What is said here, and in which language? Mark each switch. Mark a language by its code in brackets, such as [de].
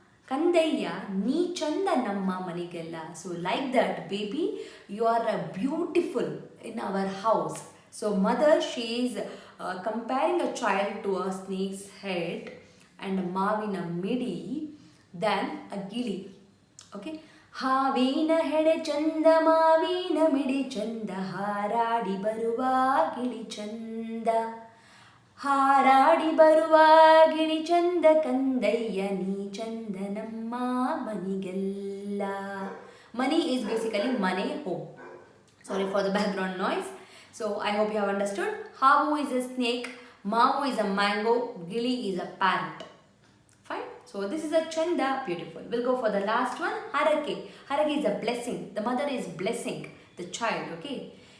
[kn] ಕಂದಯ್ಯ ನೀ ಚಂದ ನಮ್ಮ ಮನೆಗೆಲ್ಲ. [en] So like that baby, you are beautiful in our house. So mother, she is comparing a child to a snake's head and ಮಾವಿನ ಮಿಡಿ than a gili. [kn] Okay, ಹಾವಿನ ಹೆಡೆ ಚಂದ ಮಾವಿನ ಮಿಡಿ ಚಂದ, ಹಾರಾಡಿ ಬರುವ ಗಿಳಿ ಚಂದ. ಹಾರಾಡಿ ಬರುವ ಗಿಳಿ ಚಂದ, ಕಂದಯ್ಯ ನೀ ಚಂದ ನಮ್ಮ ಮನಿಗೆಲ್ಲ. [en] Mani is basically mane, home. Sorry for the background noise. So I hope you have understood. Havu is a snake, Mavu is a mango, Gili is a parrot. Fine. So this is a chanda, beautiful. We'll go for the last one, harake. Harake is a blessing. The mother is blessing the child. Okay.